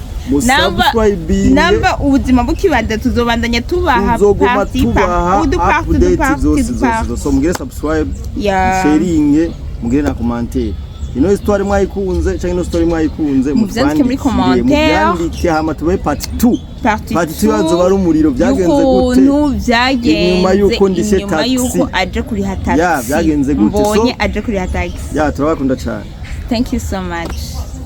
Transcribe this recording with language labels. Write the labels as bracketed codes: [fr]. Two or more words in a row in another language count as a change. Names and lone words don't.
[rn] namba ubuzima bukibanda tuzobandanya tubaha update zose so mugire [en] subscribe sharing [rn] mugire na commentaire ino histoire mwayikunze cyangwa ino story mwayikunze muvyandike muri commentaire muvyandike hama tubaye part 2 yazo bari umuriro byagenze gute nyuma yuko ndishe taxi nyuma yuko aje kuri taxi byagenze gute mbonye aje kuri taxi turabakunda cyane [en] thank you so much.